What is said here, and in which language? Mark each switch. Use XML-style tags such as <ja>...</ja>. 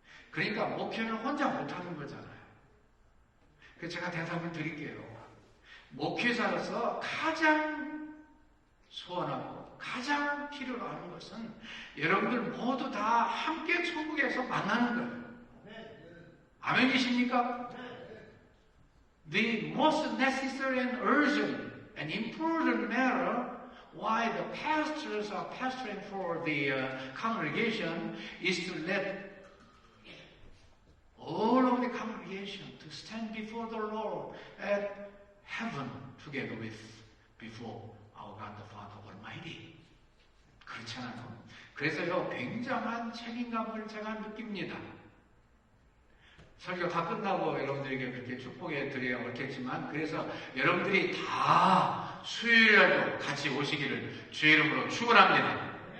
<ko>그러니까 목회는 혼자 못하는 거잖아요. 그래서 제가 대답을 드릴게요. 목회자로서 가장 소원하고 가장 필요로 하는 것은 여러분들 모두 다 함께 천국에서 만나는 거예요. 아멘이십니까?</ko> <en>The most necessary and urgent and important matter why the pastors are pastoring for the congregation is to let all of the congregation to stand before the Lord at heaven together with before our God the Father Almighty.</en> <ko>그렇잖아요. 그래서요, 굉장한 책임감을 제가 느낍니다. 설교 다 끝나고 여러분들에게 그렇게 축복해 드려야 옳겠지만, 그래서 여러분들이 다 수요일날도 같이 오시기를 주의 이름으로 축원합니다.</ko>